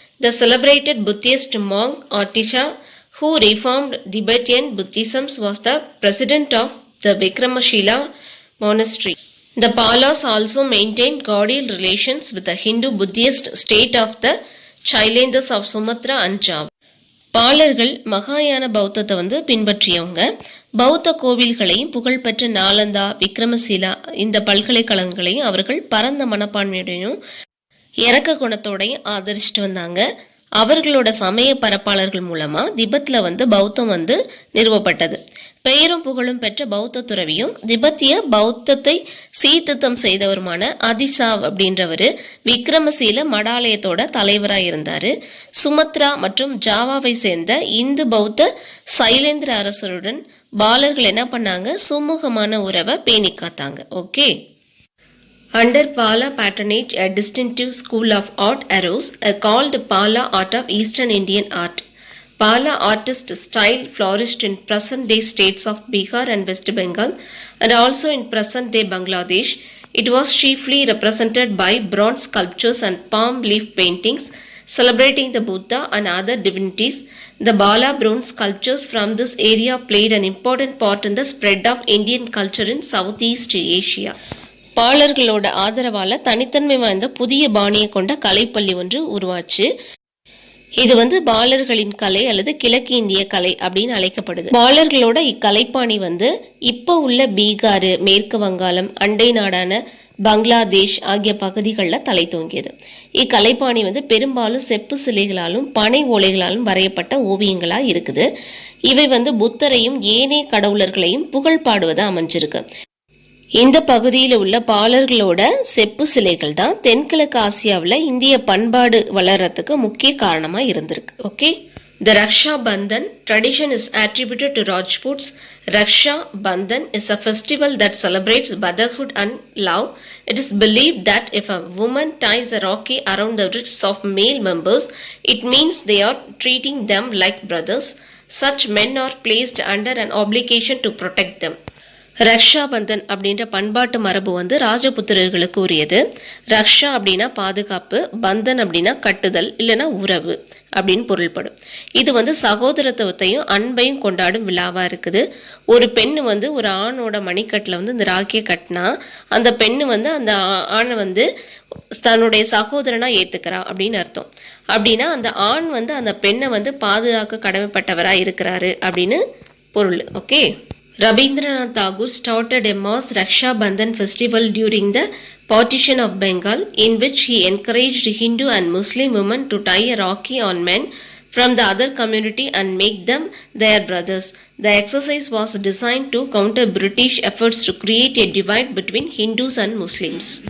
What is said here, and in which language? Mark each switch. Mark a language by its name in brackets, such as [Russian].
[English] The celebrated Buddhist monk Atisha, who reformed Tibetan Buddhism, was the president of the Vikramashila monastery. The Palas also maintained cordial relations with the Hindu-Buddhist state of the Chailanders of Sumatra and Java. [Tamil] பாலர்கள் மகாயான பௌத்தத்தை வந்து பின்பற்றியவங்க. பௌத்த கோவில்களையும் புகழ்பெற்ற நாலந்தா, விக்ரமசீலா இந்த பல்கலைக்கழகங்களையும் அவர்கள் பரந்த மனப்பான்மையுடையும் இறக்க குணத்தோடையும் ஆதரிச்சுட்டு வந்தாங்க. அவர்களோட சமய பரப்பாளர்கள் மூலமா திபெத்ல வந்து பௌத்தம் வந்து நிறுவப்பட்டது. பெயரும் புகழும் பெற்ற பௌத்த துறவியும் திபெத்திய பௌத்தத்தை சீர்திருத்தம் செய்தவருமான அதிசாவ் அப்படின்றவரு விக்ரமசீல மடாலயத்தோட தலைவராக இருந்தாரு. சுமத்ரா மற்றும் ஜாவாவை சேர்ந்த இந்து பௌத்த சைலேந்திர அரசருடன் பாலர்கள் என்ன பண்ணாங்க, சுமூகமான உறவை பேணி காத்தாங்க. Okay. [English] Under Pala patronage, a distinctive school of art arose, called Pala art of Eastern Indian art. Pala artist style flourished in present-day states of Bihar and West Bengal, and also in present-day Bangladesh. It was chiefly represented by bronze sculptures and palm leaf paintings celebrating the Buddha and other divinities. The Bala bronze sculptures from this area played an important part in the spread of Indian culture in Southeast Asia. [Tamil] பாலர்களோட ஆதரவால தனித்தன்மை வாய்ந்த புதிய பாணியை கொண்ட கலைப்பள்ளி ஒன்று உருவாச்சு. இது வந்து பாலர்களின் கலை அல்லது கிழக்கு இந்திய கலை அப்படின்னு அழைக்கப்படுது. பாலர்களோட இக்கலைப்பாணி வந்து இப்போ உள்ள பீகார், மேற்கு வங்காளம், அண்டை நாடான பங்களாதேஷ் ஆகிய பகுதிகளில் தலை தோங்கியது. இக்கலைப்பாணி வந்து பெரும்பாலும் செப்பு சிலைகளாலும் பனை ஓலைகளாலும் வரையப்பட்ட ஓவியங்களா இருக்குது. இவை வந்து புத்தரையும் ஏனைய கடவுளர்களையும் புகழ் பாடுவதா அமைஞ்சிருக்கு. இந்த பகுதியில் உள்ள பாலர்களோட செப்பு சிலைகள் தான் தென்கிழக்கு ஆசியாவில் இந்திய பண்பாடு வளர்றதுக்கு முக்கிய காரணமா இருந்திருக்கு. Okay. [English] The Raksha Bandhan tradition is attributed to Rajputs. Raksha Bandhan is a festival that celebrates brotherhood and love. It is believed that if a woman ties a rakhi around the wrists of male members, it means they are treating them like brothers. Such men are placed under an obligation to protect them. [Tamil] Raksha Bandhan அப்படின்ற பண்பாட்டு மரபு வந்து ராஜபுத்திரர்களுக்கு உரியது. ரக்ஷா அப்படின்னா பாதுகாப்பு, பந்தன் அப்படின்னா கட்டுதல் இல்லைன்னா உறவு அப்படின்னு பொருள்படும். இது வந்து சகோதரத்துவத்தையும் அன்பையும் கொண்டாடும் விழாவா இருக்குது. ஒரு பெண்ணு வந்து ஒரு ஆணோட மணிக்கட்டில் வந்து இந்த ராக்கியை கட்டினா அந்த பெண்ணு வந்து அந்த ஆணை வந்து தன்னுடைய சகோதரனா ஏத்துக்கிறா அப்படின்னு அர்த்தம். அப்படின்னா அந்த ஆண் வந்து அந்த பெண்ணை வந்து பாதுகாக்க கடமைப்பட்டவரா இருக்கிறாரு அப்படின்னு பொருள். Okay. [English] Rabindranath Tagore started a mass Raksha Bandhan festival during the partition of Bengal, in which he encouraged Hindu and Muslim women to tie a rakhi on men from the other community and make them their brothers. The exercise was designed to counter British efforts to create a divide between Hindus and Muslims.